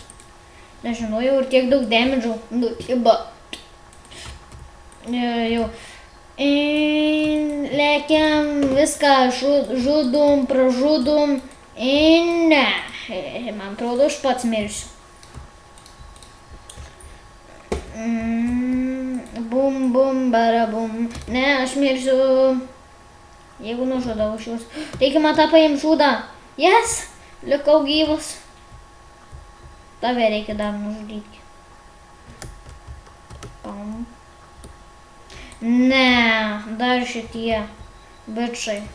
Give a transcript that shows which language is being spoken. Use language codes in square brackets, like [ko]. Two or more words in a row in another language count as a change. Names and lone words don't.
[lt] Nežinojau ir tiek daug damage'ų, nu tiba. Jau. Lekiam, viską žudom, pražudom, ne, man atrodo, aš pats mirsiu. Bum, bum, barabum, ne, aš mirsiu, jeigu nužudau aš juos. Reikia man tą paimti žudą, yes, likau gyvas. Tave reikia dar nužudyti. Pam. Ne, dar šitie bičai.